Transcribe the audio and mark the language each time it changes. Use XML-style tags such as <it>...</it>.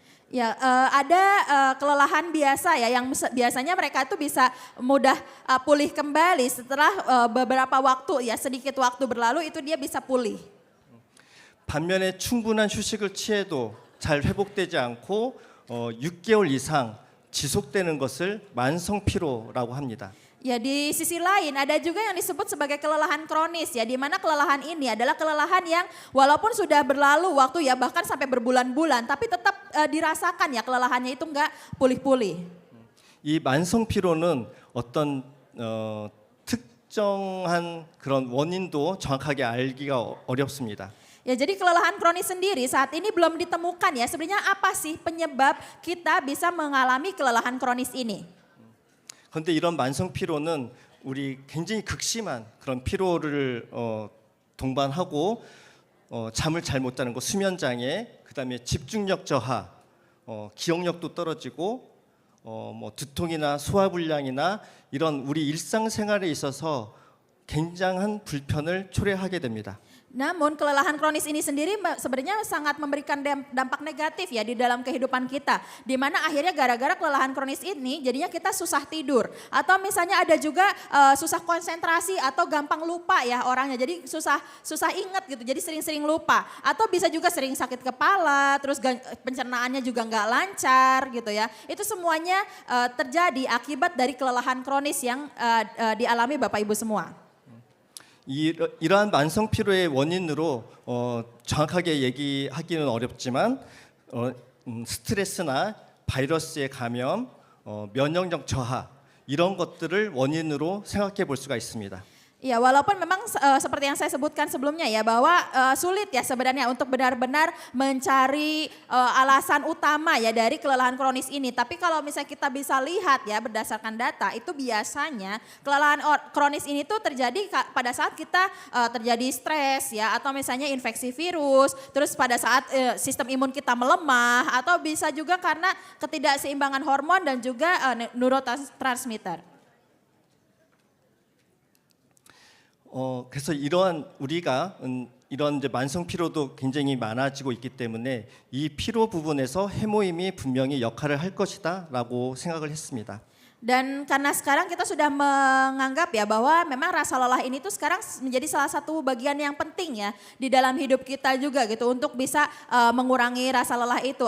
<id>Ya, ada kelelahan biasa ya yang biasanya mereka itu bisa mudah pulih kembali setelah beberapa waktu ya, sedikit waktu berlalu itu dia bisa pulih.</id> <ko>반면에 충분한 휴식을 취해도 잘 회복되지 않고 6개월 이상 지속되는 것을 만성 피로라고 합니다.</ko> <id>Ya di sisi lain ada juga yang disebut sebagai kelelahan kronis ya, di mana kelelahan ini adalah kelelahan yang walaupun sudah berlalu waktu ya bahkan sampai berbulan-bulan tapi tetap dirasakan ya kelelahannya itu enggak pulih-pulih.</id> <ko>이 만성 피로는 어떤 특정한 그런 원인도 정확하게 알기가 어렵습니다.</ko> <id>Ya, jadi kelelahan kronis sendiri saat ini belum ditemukan ya. Sebenarnya apa sih penyebab kita bisa mengalami kelelahan kronis ini?</id> <ko>그런데 이런 만성 피로는 우리 굉장히 극심한 그런 피로를 동반하고 잠을 잘 못 자는 거, 수면 장애, 그다음에 집중력 저하, 기억력도 떨어지고 뭐 두통이나 소화불량이나 이런 우리 일상생활에 있어서 굉장한 불편을 초래하게 됩니다.</ko> <id>Namun kelelahan kronis ini sendiri sebenarnya sangat memberikan dampak negatif ya di dalam kehidupan kita. Di mana akhirnya gara-gara kelelahan kronis ini jadinya kita susah tidur. Atau misalnya ada juga susah konsentrasi atau gampang lupa ya orangnya. Jadi susah ingat gitu, jadi sering-sering lupa. Atau bisa juga sering sakit kepala, terus pencernaannya juga nggak lancar gitu ya. Itu semuanya terjadi akibat dari kelelahan kronis yang dialami Bapak Ibu semua.</id> <ko>이러한 만성 피로의 원인으로 정확하게 얘기하기는 어렵지만 스트레스나 바이러스의 감염, 면역력 저하 이런 것들을 원인으로 생각해 볼 수가 있습니다.</ko> <id>Ya, walaupun memang seperti yang saya sebutkan sebelumnya ya bahwa sulit ya sebenarnya untuk benar-benar mencari alasan utama ya dari kelelahan kronis ini. Tapi kalau misalnya kita bisa lihat ya berdasarkan data itu biasanya kelelahan kronis ini tuh terjadi pada saat kita terjadi stres ya atau misalnya infeksi virus, terus pada saat sistem imun kita melemah atau bisa juga karena ketidakseimbangan hormon dan juga neurotransmitter.</id> <ko>그래서 우리가 이런 이제 만성 피로도 굉장히 많아지고 있기 때문에 이 피로 부분에서 해모임이 분명히 역할을 할 것이다라고 생각을 했습니다.</ko> <id>Dan karena sekarang kita sudah menganggap ya bahwa memang rasa lelah ini tuh sekarang menjadi salah satu bagian yang penting ya di dalam hidup kita juga gitu untuk bisa mengurangi rasa lelah itu.</id>